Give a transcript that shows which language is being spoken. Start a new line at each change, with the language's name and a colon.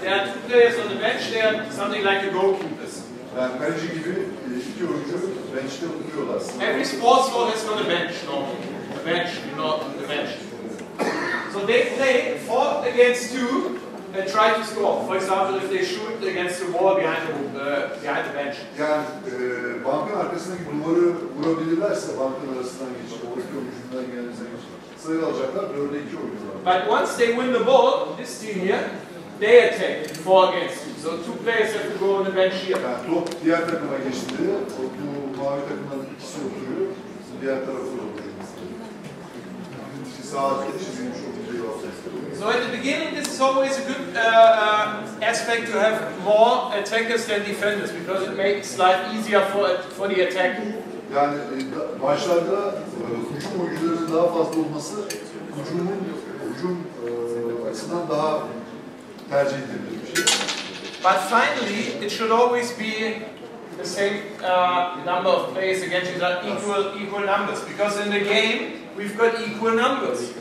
English: There are 2 players on the bench, they are something like the goalkeepers. Every sports ball has got a bench normally. A bench, you know, the bench. So they play 4 against 2 and try to score. For example, if they shoot against the wall behind the bench.
Turkish: Bankın arkasındaki duvarı vurabilirlerse bankın arasından geçip oradaki oyuncudan gelirse sayı alacaklar. 4'e 2 oynuyorlar.
English: But once they win the ball, this team here, they attack 4 against 2. So 2 players have to go on the bench here.
Turkish: Top diğer takıma geçti. Bu mavi takımdan ikisi oturuyor. Diğer tarafa da oturuyor. Sağ çizilmiş o videoyu
English: So at the beginning, this is always a good aspect to have more attackers than defenders because it makes life easier for the attack.
Turkish: Yani başlarda hücum oyuncularının daha fazla olması hücum açısından daha tercih edilir bir şey.
English: But finally, it should always be the same number of players against each other, equal numbers, because in the game we've got equal numbers.